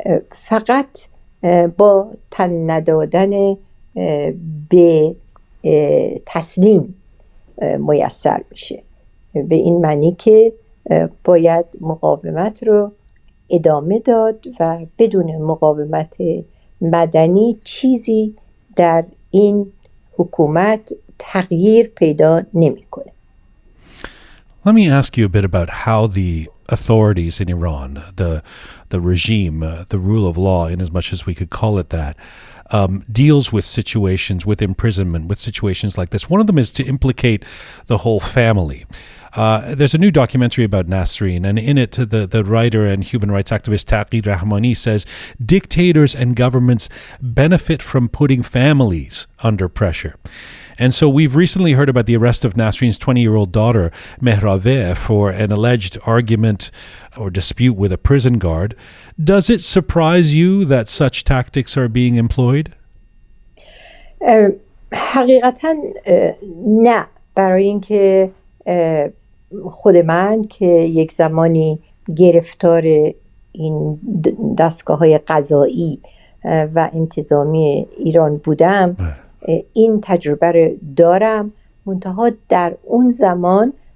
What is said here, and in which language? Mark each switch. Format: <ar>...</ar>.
<fa>فقط با تن ندادن به تسلیم میسر میشه، به این معنی که باید مقاومت رو ادامه داد و بدون مقاومت مدنی چیزی در این حکومت تغییر پیدا نمیکنه.</fa> <en>Let me ask you a bit about how the authorities in Iran, the regime, the rule of law, in as much as we could call it that, deals with situations, with imprisonment, with situations like this. One of them is to implicate the whole family. There's a new documentary about Nasrin, and in it, the writer and human rights activist Taqi Rahmani says dictators and governments benefit from putting families under pressure. And so we've recently heard about the arrest of Nasrin's 20-year-old daughter, Mehraveh, for an alleged argument or dispute with a prison guard. Does it surprise you that such tactics are being employed?</en> <fa>حقیقتا نه، برای اینکه خود من که یک زمانی گرفتار این دستگاه‌های قضایی و انتظامی ایران بودم این تجربه رو دارم، منتها در اون زمان</fa>